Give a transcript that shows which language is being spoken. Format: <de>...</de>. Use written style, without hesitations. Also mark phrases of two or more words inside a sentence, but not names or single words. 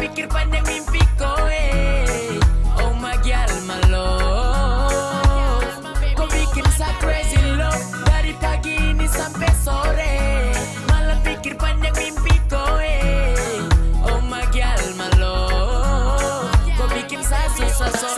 <id>panjang mimpiku</id> <en>Oh my girl, my love</en> <id>Kau bikin saya</id> <en>crazy love</en> <id>Dari pagi ini sampai sore Malam pikir panjang mimpiku</id> <en>Oh my girl, my love</en> <id>Kau bikin saya susah so</id>